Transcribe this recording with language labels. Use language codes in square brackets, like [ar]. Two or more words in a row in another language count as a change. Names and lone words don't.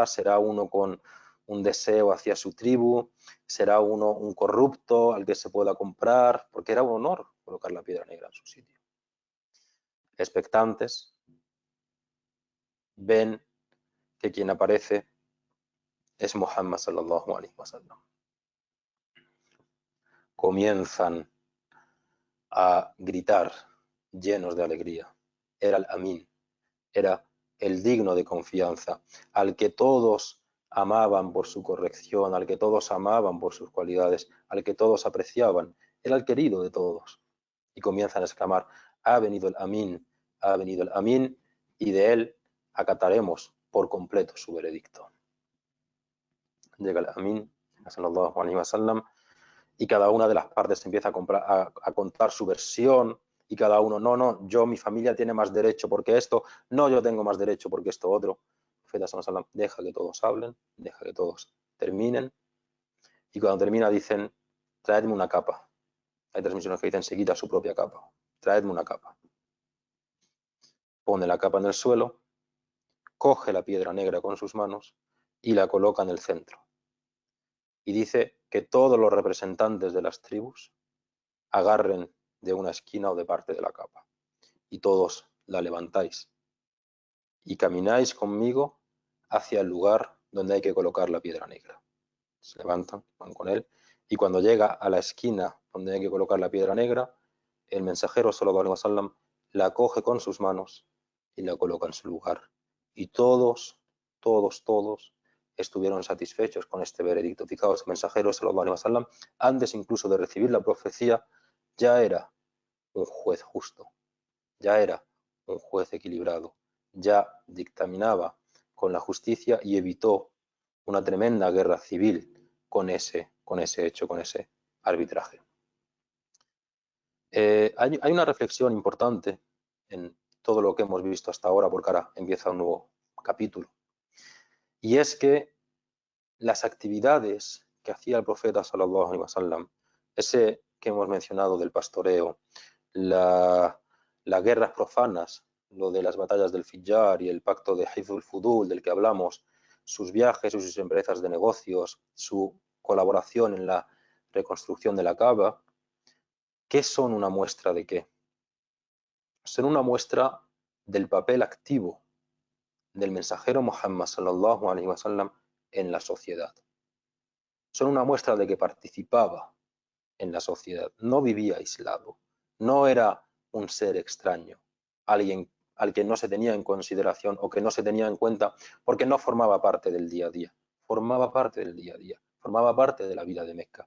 [es] ¿Será uno con un deseo hacia su tribu? ¿Será uno un corrupto al que se pueda comprar? Porque era un honor colocar la piedra negra en su sitio. Expectantes, ven que quien aparece es Muhammad [ar] صلى الله عليه وسلم. [es] Comienzan a gritar llenos de alegría. Era el Amin, era el digno de confianza, al que todos amaban por su corrección, al que todos amaban por sus cualidades, al que todos apreciaban, era el querido de todos. Y comienzan a exclamar, ha venido el Amin, y de él acataremos por completo su veredicto. Llega el Amin, [ar] صلى الله عليه وسلم, [es] y cada una de las partes empieza a contar su versión, y cada uno, no, yo, mi familia tiene más derecho porque esto, no, yo tengo más derecho porque esto otro. El profeta [ar] صلى الله عليه وسلم [es] deja que todos hablen, deja que todos terminen, y cuando termina dicen, traedme una capa. Hay transmisiones que dicen, se quita su propia capa, traedme una capa. Pone la capa en el suelo, coge la piedra negra con sus manos y la coloca en el centro. Y dice que todos los representantes de las tribus agarren de una esquina o de parte de la capa, y todos la levantáis y camináis conmigo hacia el lugar donde hay que colocar la piedra negra. Se levantan, van con él, y cuando llega a la esquina donde hay que colocar la piedra negra, el mensajero [ar] صلى الله عليه وسلم [es] la coge con sus manos y la coloca en su lugar. Y todos estuvieron satisfechos con este veredicto. Fijaos, el mensajero [ar] صلى الله عليه وسلم, [es] antes incluso de recibir la profecía, ya era un juez justo, ya era un juez equilibrado, ya dictaminaba con la justicia y evitó una tremenda guerra civil con ese hecho, con ese arbitraje. Hay una reflexión importante en todo lo que hemos visto hasta ahora, porque ahora empieza un nuevo capítulo, y es que las actividades que hacía el profeta [ar] صلى الله عليه وسلم, [es] ese que hemos mencionado del pastoreo, las guerras profanas, lo de las batallas del Fijjar y el pacto de Hifzul Fudul del que hablamos, sus viajes, sus empresas de negocios, su colaboración en la reconstrucción de la Kaaba, ¿qué son una muestra de qué? Son una muestra del papel activo del mensajero Muhammad [ar] صلى الله عليه وسلم [es] en la sociedad. Son una muestra de que participaba en la sociedad, no vivía aislado, no era un ser extraño, alguien al que no se tenía en consideración o que no se tenía en cuenta porque no formaba parte del día a día, formaba parte del día a día, formaba parte de la vida de Mecca.